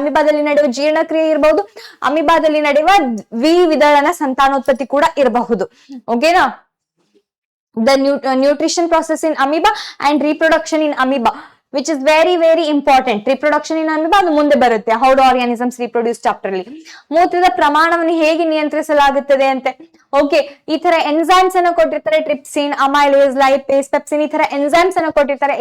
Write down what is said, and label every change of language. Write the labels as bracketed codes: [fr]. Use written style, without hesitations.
[kn] ಅಮೀಬಾದಲ್ಲಿ ನಡೆಯುವ ಜೀರ್ಣಕ್ರಿಯೆ ಇರಬಹುದು, ಅಮೀಬಾದಲ್ಲಿ ನಡೆಯುವ ದ್ವಿವಿದಳನ ಸಂತಾನೋತ್ಪತ್ತಿ ಕೂಡ ಇರಬಹುದು. ಓಕೆನಾ? [en] The nutrition process in amoeba and reproduction in amoeba, which is very important. Reproduction in amoeba [kn] ಅದು ಮುಂದೆ ಬರುತ್ತೆ, [en] how do organisms reproduce chapter ಅಲ್ಲಿ. [kn] ಮೂತ್ರದ ಪ್ರಮಾಣವನ್ನು ಹೇಗೆ ನಿಯಂತ್ರಿಸಲಾಗುತ್ತದೆ ಅಂತೆ. ಓಕೆ, ಈ ತರ ಎನ್ಸೈಮ್ಸ್ ಅನ್ನು ಕೊಟ್ಟಿರ್ತಾರೆ, ಟ್ರಿಪ್ಸಿನ್, ಅಮೈಲೇಸ್, ಲೈಪೇಸ್, ಪೆಪ್ಸಿನ್, ಈ ತರ ಎನ್ಸೈಮ್ಸ್ ಅನ್ನು ಕೊಟ್ಟಿರ್ತಾರೆ.